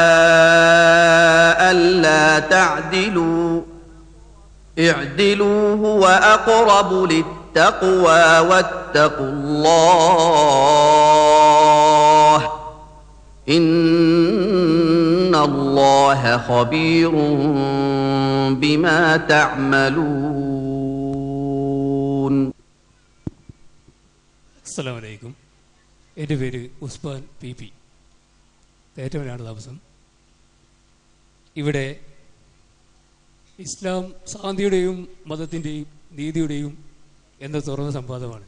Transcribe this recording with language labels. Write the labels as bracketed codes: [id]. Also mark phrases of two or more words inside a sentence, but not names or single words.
[ar] ألا تعدلوا اعدلوا هو أقرب للتقوى واتقوا الله إن الله خبير بما تعملون. السلام عليكم. [ml] എൻ്റെ പേര് ഉസ്മാൻ പി. തേറ്റവനാണ് താമസം. ഇവിടെ ഇസ്ലാം ശാന്തിയുടെയും മതത്തിൻ്റെയും നീതിയുടെയും എന്ന തുറന്ന സംവാദമാണ്.